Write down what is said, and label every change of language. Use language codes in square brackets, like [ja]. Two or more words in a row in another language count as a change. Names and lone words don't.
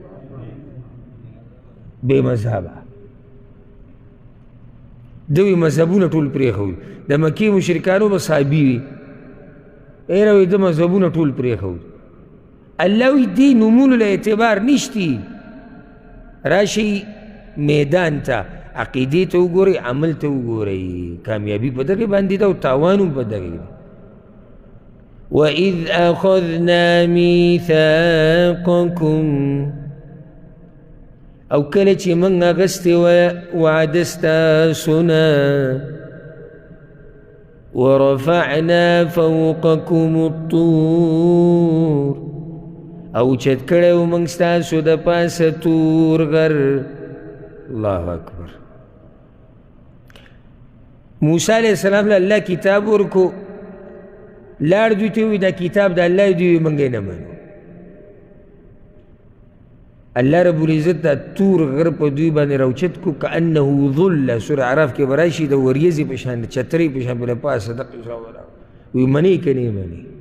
[ps] بې مذهبه ده وایي مذهبونه ټول پرېښودي د مکې مشرکانو به صابي وي ایره وایي ده مذهبونه ټول پرېښودي الله وایي دې نومونو له اعتبار نشتی راشئ میدان ته عقیدې ته وګورئ عمل ته وګورئ کامیابي په دغې باندې ده او تاوان هم په دغې ده [ar] وَإِذْ أَخَذْنَا مِيثَاقَكُمْ [ps] او کله چې موږ اخیستې وعده ستاسو نه [ar] ورفعنا فوقكم الطور [ps] او چت کړی و موږ ستاسو د پاسه تور غر [ar] الله اکبر [ps] موسی [ar] علیه السلام [ps] له الله کتاب ورکو لاړ دوی ته ووایي دا کتاب د الله دوی موږ یې نه منو [ar] الله رب العزت [ps] دا تور غر په دوی باندې راوچت کو [ar] کانه ظل [ps] سوره عراف کې به راشي د وریځې په شان د چترۍ په شان به له پاسه دقې راولاړ وایي منې که نه یې منې